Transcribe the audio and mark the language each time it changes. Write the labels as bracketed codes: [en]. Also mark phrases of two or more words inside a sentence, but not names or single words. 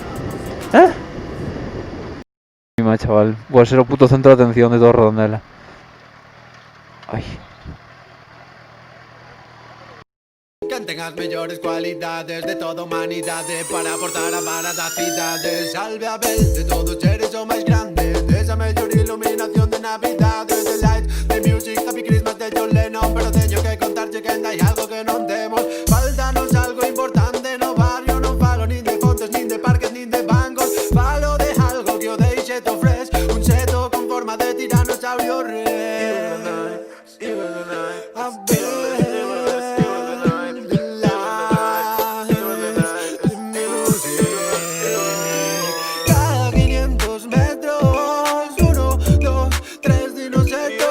[gl] Mima, chaval, vou ser o puto centro de atención de todo Redondela. Ai. Canten as mellores cualidades de toda a humanidade para aportar a vara da cidade. Salve a Abel, de todos eres o máis grande, desa mellor iluminación de Navidade. [en] The light, the music, happy [gl] que contarche que hai algo que non temos. Faltanos algo importante no barrio. Non falo nin de fontes, nin de parques, nin de bancos. Falo de algo que o deixe [en] to fresh. [gl] Un seto con forma de tiranosaurio rex. A ver, cada 500 metros, 1, 2, 3 dinosetos.